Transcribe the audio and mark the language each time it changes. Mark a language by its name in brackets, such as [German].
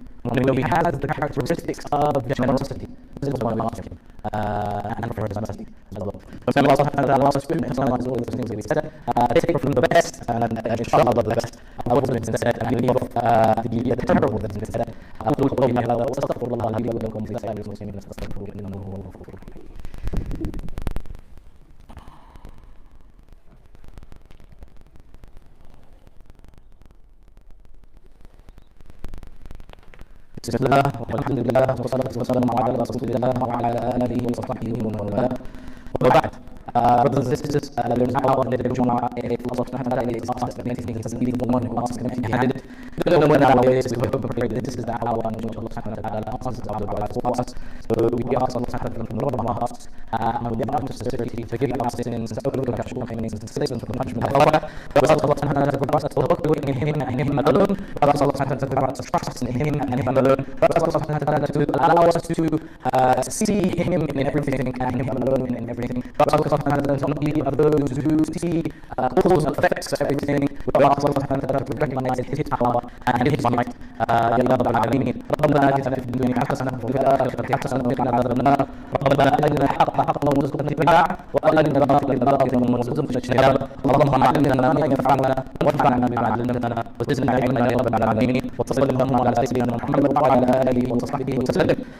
[English] We know He has the characteristics of generosity. This is why we ask Him. And for His mercy as well. So Allah subhanahu wa ta'ala asks Him, and Allah is all those things that we said. Take from the best, and inshallah the best. What has been said, and leave off the terrible that has been said. [Arabic] أقول قولي هذا وأستغفر الله لي ولكم في سائر المسلمين فاستغفروه إنه هو الغفور الرحيم. بسم الله والحمد لله والصلاة والسلام على رسول الله وعلى آله وصحبه ومن والاه. وبعد, [English] brothers and sisters, there is an hour in the Jummah. If Allah subhanahu wa ta'ala is asked of anything, He says, leave the one who asks Him empty-handed. We don't know when that hour is, we hope and pray that this is the hour in which Allah subhanahu wa ta'ala answers our du'as for us. So we ask Allah subhanahu wa ta'ala from the bottom of our hearts, and with the utmost sincerity, to forgive our sins and to overlook our shortcomings and to save us from the punishment of Allah. We ask Allah subhanahu wa ta'ala to grant us tawakkul in Him and Him alone. We ask Allah subhanahu wa ta'ala to grant us trust in Him and Him alone. We ask Allah subhanahu wa ta'ala to allow us to see Him in everything and Him alone in everything. We ask Allah subhanahu wa ta'ala to not be of those who see cause and effects of everything. We ask Allah subhanahu wa ta'ala to recognize His power and His might. [Arabic] يا رب العالمين ربنا آتنا في الدنيا حسنة وفي الآخرة حسنة وقنا عذاب النار ربنا أرنا الحق حقا وارزقنا اتباعه وأرنا الباطل باطلا وارزقنا اجتنابه اللهم علمنا ما ينفعنا وانفعنا بما علمتنا وزدنا علما يا رب العالمين وصل اللهم على سيدنا محمد وعلى آله وصحبه وسلم